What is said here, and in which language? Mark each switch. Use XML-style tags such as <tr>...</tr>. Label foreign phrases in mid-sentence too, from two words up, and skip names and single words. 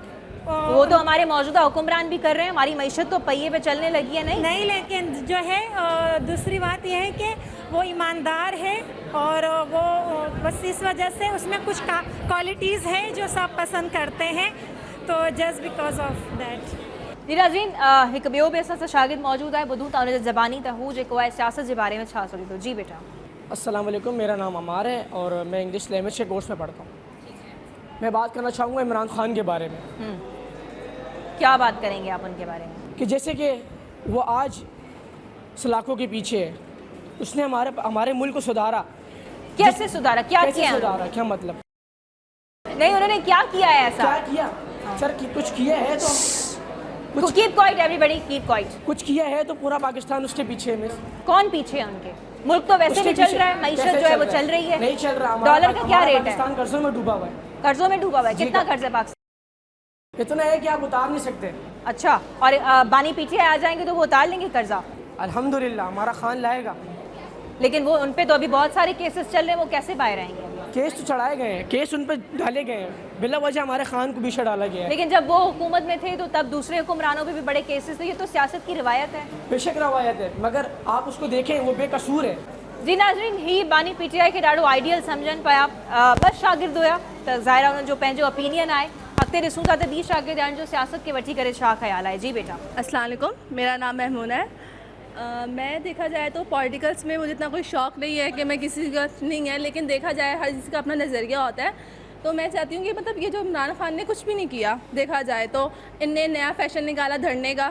<ur>وہ تو ہمارے موجودہ حکمران بھی کر رہے ہیں، ہماری معیشت تو پہیے پہ چلنے لگی ہے. نہیں، لیکن جو ہے دوسری بات یہ ہے کہ وہ ایماندار ہے اور وہ بس اس وجہ سے اس میں کچھ کوالٹیز ہیں جو سب پسند کرتے ہیں، تو</ur> <en>just because of that.</en> <sd>जी नाज़रीन, हिकु ॿियो बि असां सां शागिर्द मौजूदु आहे, ॿुधूं था हुनजे ज़बानी त हू जेको आहे सियासत जे बारे में छा सोचे थो। जी बेटा।</sd> <ur>السلام علیکم، میرا نام عمار ہے اور میں</ur> <en>English language</en> <ur>کے کورس میں پڑھتا ہوں. میں بات کرنا چاہوں گا عمران خان کے بارے میں. کیا بات کریں گے آپ ان کے بارے میں? کہ جیسے کہ وہ آج سلاخوں کے پیچھے ہے، اس نے ہمارے ملک کو سدھارا. کیسے سدھارا؟ کیا کیا? سدھارا کیا مطلب? نہیں، انہوں نے کیا کیا ہے ایسا? کیا کیا سر؟ کچھ کیا ہے تو</ur> <en>keep quiet everybody, keep quiet.</en> <ur>کچھ کیا ہے تو پورا پاکستان اس کے پیچھے ہے. کون پیچھے ہے ان کے? ملک تو ویسے بھی چل رہا ہے، معیشت جو ہے وہ چل رہی ہے. نہیں چل رہا. ڈالر کا کیا ریٹ ہے? پاکستان قرضوں میں ڈوبا ہوا ہے. قرضوں میں ڈوبا ہوا ہے? کتنا قرض ہے پاکستان? اتنا ہے کہ آپ اتار نہیں سکتے. اچھا، اور بانی پیچھے آ جائیں گے تو وہ اتار لیں گے قرضہ? الحمدللہ ہمارا خان لائے گا. لیکن وہ ان پہ تو ابھی بہت سارے کیسز چل رہے ہیں، وہ کیسے باہر آئیں گے? کیس تو چڑھائے گئے ہیں، کیس ان پر ڈالے گئے ہیں، بلا وجہ ہمارے خان کو پیچھے ڈالا گیا ہے. لیکن جب وہ حکومت میں تھے تو تب دوسرے حکمرانوں پہ بھی بڑے کیسز تھے. یہ تو سیاست کی روایت ہے. بے شک روایت ہے، مگر آپ اس کو دیکھیں وہ بے قصور ہے.</ur> <sd>जी नाज़रीन, ही बानी पीटीआई खे ॾाढो आइडियल सम्झनि पिया, बस शागिर्द हुया त ज़ाहिर उन्हनि जो पंहिंजो ओपिनियन आहे। अॻिते ॾिसूं था त ॿी शागिर्द जो सियासत के वठी करे छा ख़्याल आहे। जी बेटा।</sd> <ur>السلام علیکم، میرا نام میمونہ ہے۔ میں دیکھا جائے تو پولیٹیکلز میں مجھے اتنا کوئی شوق نہیں ہے کہ میں کسی کا نہیں ہے، لیکن دیکھا جائے ہر کسی کا اپنا نظریہ ہوتا ہے. تو میں چاہتی ہوں کہ مطلب یہ جو عمران خان نے کچھ بھی نہیں کیا، دیکھا جائے تو انہوں نے نیا فیشن نکالا دھرنے کا.</ur>